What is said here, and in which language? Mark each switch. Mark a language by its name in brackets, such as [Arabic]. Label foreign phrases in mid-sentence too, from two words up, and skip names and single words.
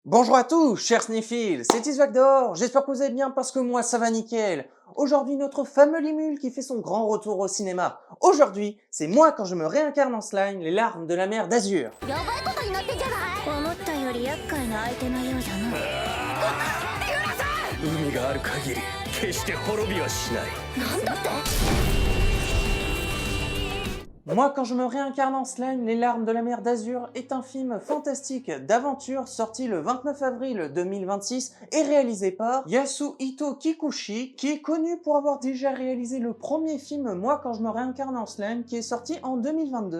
[French] Bonjour à tous, chers sniffies, c'est Isvagdor, j'espère que vous allez bien parce que moi ça va nickel. Aujourd'hui, notre fameux Limule qui fait son grand retour au cinéma. Aujourd'hui, c'est moi quand je me réincarne en slime, les larmes de la mer d'Azur. [Japanese] やばいことになってんじゃない思ったより厄介な相手のようじゃな海がある限り決して滅びはしない。なんだって [French] Moi, quand je me réincarne en slime, Les larmes de la mer d'Azur est un film fantastique d'aventure sorti le 29 avril 2026 et réalisé par Yasuhito Kikuchi, qui est connu pour avoir déjà réalisé le premier film Moi, quand je me réincarne en slime, qui est sorti en 2022.